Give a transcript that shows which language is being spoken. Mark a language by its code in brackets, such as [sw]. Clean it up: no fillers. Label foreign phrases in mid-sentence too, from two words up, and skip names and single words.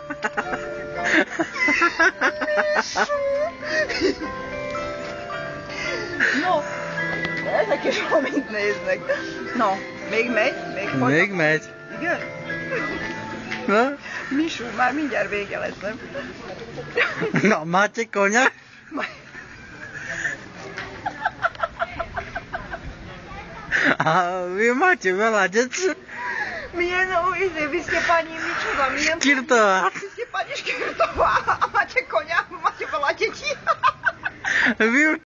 [hu] No, ezek is amit néznek. No, még megy? Még megy. Igen? Na? Misu, már mindjárt vége lesz, nem? [sk] Na, máte konia? A vy máte veľa detí? Milyen, vy ste pani, [hu] micsoda, milyen? [sk] Škirtová. Vy ste pani Škirtová a máte konia, máte veľa detí. Vy